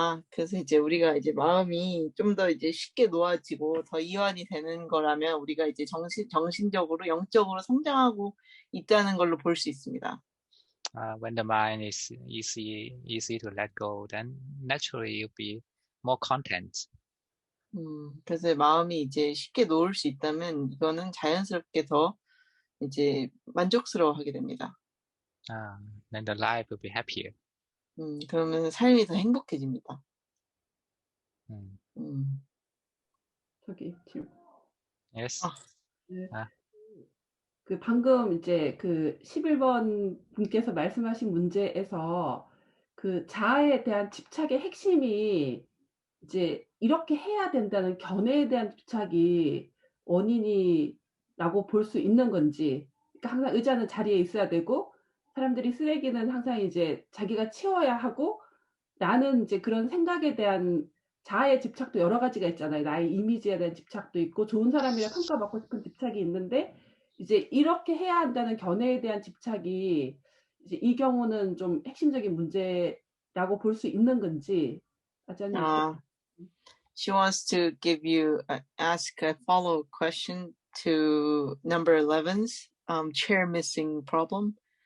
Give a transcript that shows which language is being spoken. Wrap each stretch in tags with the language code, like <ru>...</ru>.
<ko>그래서 이제 우리가 이제 마음이 좀 더 이제 쉽게 놓아지고 더 이완이 되는 거라면 우리가 이제 정신적으로 영적으로 성장하고 있다는 걸로 볼 수 있습니다.</ko> <en>when the mind is easy to let go, then naturally you'll be more content.</en> <ko>그래서 마음이 이제 쉽게 놓을 수 있다면 이거는 자연스럽게 더 이제 만족스러워하게 됩니다.</ko> <en>Then the life will be happier.</en> <ko>그러면 삶이 더 행복해집니다. 저기 지금</ko> <en>Yes.</en> <ko>네. 그 방금 이제 그 11번 분께서 말씀하신 문제에서 그 자아에 대한 집착의 핵심이 이제 이렇게 해야 된다는 견해에 대한 집착이 원인이라고 볼 수 있는 건지, 그러니까 항상 의자는 자리에 있어야 되고 사람들이 쓰레기는 항상 이제 자기가 치워야 하고, 나는 이제 그런 생각에 대한 자아의 집착도 여러 가지가 있잖아요. 나의 이미지에 대한 집착도 있고 좋은 사람이라 평가받고 싶은 집착이 있는데, 이제 이렇게 해야 한다는 견해에 대한 집착이 이제 이 경우는 좀 핵심적인 문제라고 볼 수 있는 건지. 아자님.</ko> <en>She wants to give you ask a follow-up question to number 11's chair missing problem.</en>